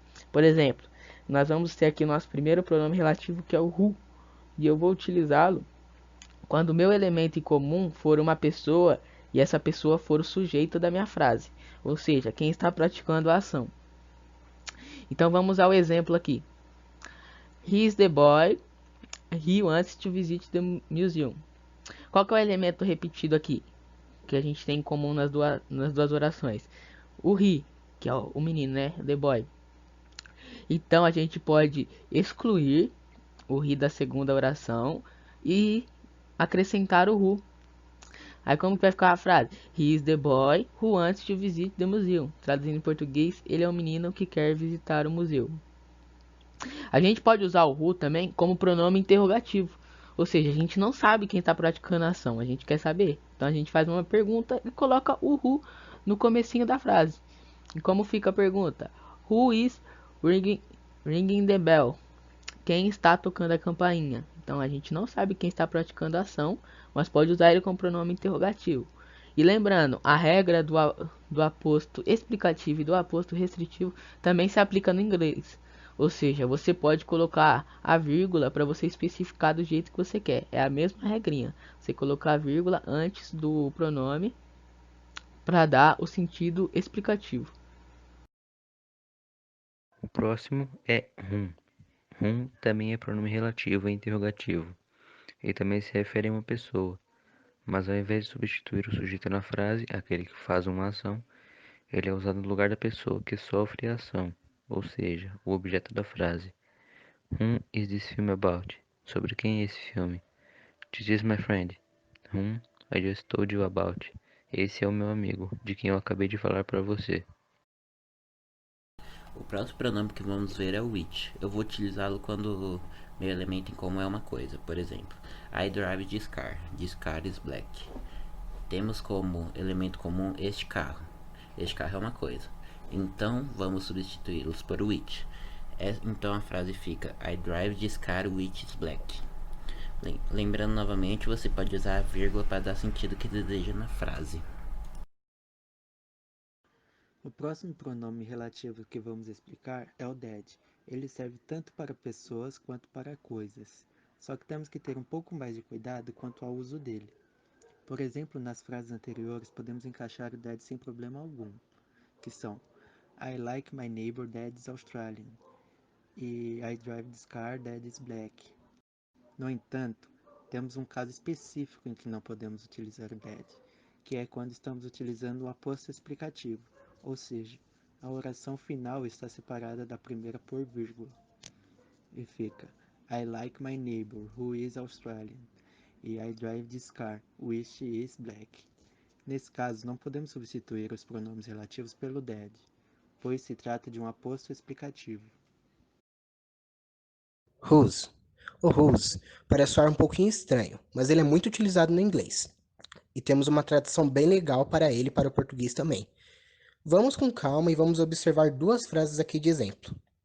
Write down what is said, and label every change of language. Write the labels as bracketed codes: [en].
[pt] Por exemplo, nós vamos ter aqui o nosso primeiro pronome relativo que é o who, e eu vou utilizá-lo quando o meu elemento em comum for uma pessoa e essa pessoa for o sujeito da minha frase, ou seja, quem está praticando a ação. Então vamos ao exemplo aqui. [en] He is the boy. He wants to visit the museum. [pt] Qual que é o elemento repetido aqui que a gente tem em comum nas duas orações? O he, que é o menino, né? The boy. Então a gente pode excluir o he da segunda oração e acrescentar o who. Aí como que vai ficar a frase? [en] He is the boy who wants to visit the museum. [pt] Traduzindo em português, ele é o menino que quer visitar o museu. A gente pode usar o who também como pronome interrogativo. Ou seja, a gente não sabe quem está praticando a ação, a gente quer saber. Então a gente faz uma pergunta e coloca o who no comecinho da frase. E como fica a pergunta? [en] Who is ringing, ringing the bell? [pt] Quem está tocando a campainha? Então a gente não sabe quem está praticando a ação, mas pode usar ele como pronome interrogativo. E lembrando, a regra do aposto explicativo e do aposto restritivo também se aplica no inglês. Ou seja, você pode colocar a vírgula para você especificar do jeito que você quer. É a mesma regrinha. Você colocar a vírgula antes do pronome para dar o sentido explicativo. O próximo é whom. Whom também é pronome relativo e interrogativo. Ele também se refere a uma pessoa, mas ao invés de substituir o sujeito na frase, aquele que faz uma ação, ele é usado no lugar da pessoa que sofre a ação, ou seja, o objeto da frase. [en] Whom is this film about? [pt] Sobre quem é esse filme? [en] This is my friend, whom I just told you about. [pt] Esse é o meu amigo, de quem eu acabei de falar para você. O próximo pronome que vamos ver é o which. Eu vou utilizá-lo quando meu elemento em comum é uma coisa. Por exemplo, [en] I drive this car. This car is black. [pt] Temos como elemento comum este carro. Este carro é uma coisa. Então vamos substituí-los por which. Então a frase fica [en] I drive this car which is black. [pt] Lembrando novamente, você pode usar a vírgula para dar sentido que deseja na frase. O próximo pronome relativo que vamos explicar é o that. Ele serve tanto para pessoas quanto para coisas, só que temos que ter um pouco mais de cuidado quanto ao uso dele. Por exemplo, nas frases anteriores podemos encaixar o that sem problema algum, que são [en] I like my neighbor that is Australian [pt] e [en] I drive this car that is black. [pt] No entanto, temos um caso específico em que não podemos utilizar o that, que é quando estamos utilizando o aposto explicativo, ou seja, a oração final está separada da primeira por vírgula. E fica [en] I like my neighbor who is Australian e I drive this car which is black. [pt] Nesse caso, não podemos substituir os pronomes relativos pelo that, pois se trata de um aposto explicativo. [en] Whose. [pt] O whose parece soar um pouquinho estranho, mas ele é muito utilizado no inglês. E temos uma tradução bem legal para ele para o português também. Vamos com calma e vamos observar duas frases aqui de exemplo.